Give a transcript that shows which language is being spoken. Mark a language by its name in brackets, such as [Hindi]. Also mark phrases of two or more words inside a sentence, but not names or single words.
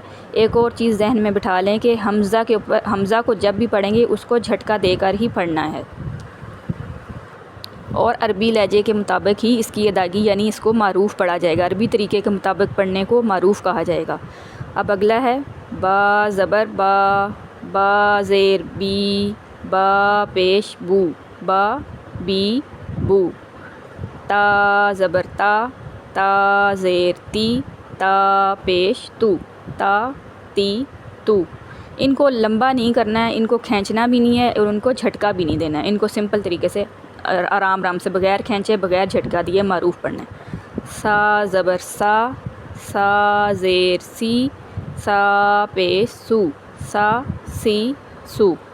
[Urdu] ایک اور چیز ذہن میں بٹھا لیں کہ حمزہ کے اوپر، حمزہ کو جب بھی پڑھیں گے اس کو جھٹکا دے کر ہی پڑھنا ہے، اور عربی لہجے کے مطابق ہی اس کی ادائیگی، یعنی اس کو معروف پڑھا جائے گا۔ عربی طریقے کے مطابق پڑھنے کو معروف کہا جائے گا۔ اب اگلا ہے با زبر با، با زیر بی، با پیش بو، با بی بو۔ تا زبر تا، تا زیر تی، تا پیش تو، تا تی تو۔ ان کو لمبا نہیں کرنا ہے، ان کو کھینچنا بھی نہیں ہے اور ان کو جھٹکا بھی نہیں دینا ہے۔ ان کو سمپل طریقے سے آرام آرام سے بغیر کھینچے بغیر جھٹکا دیے معروف پڑھنا ہے۔ سا زبر سا، سا زیر سی، سا پیش سو، سا سی سو۔